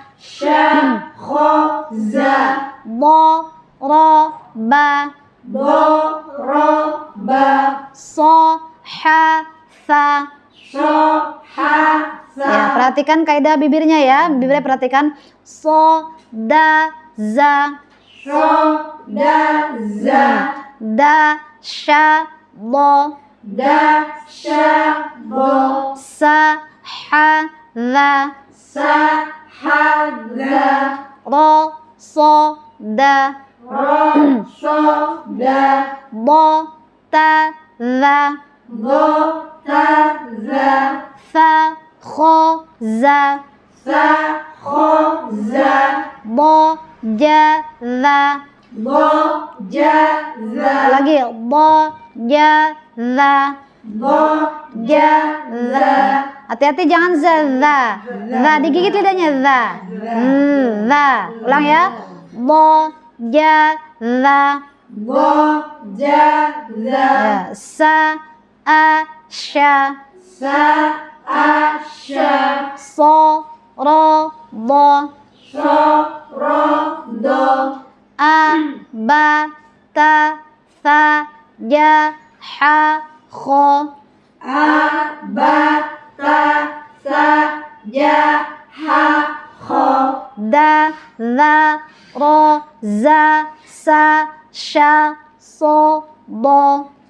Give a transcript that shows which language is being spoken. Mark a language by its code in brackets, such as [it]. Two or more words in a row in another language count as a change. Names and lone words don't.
[id] Bo, ro, ba. So, ha, sa. Ya, perhatikan kaidah bibirnya ya. Bibirnya perhatikan. So, da, za. Da, sha, bo. Sa, ha, za. Ro, so, da. Bo, ta, za. Fa, kho, za. Bo, ja, za. Lagi bo, ja, za. Hati-hati jangan za. Digigit lidahnya za. Ulang ya. Bo, ja, za. Ya. Sa, a, sha. So, ro, do. A, ba, ta, sa, ja, ha, kho. Da, za, ro, za, sa, sha, so, do.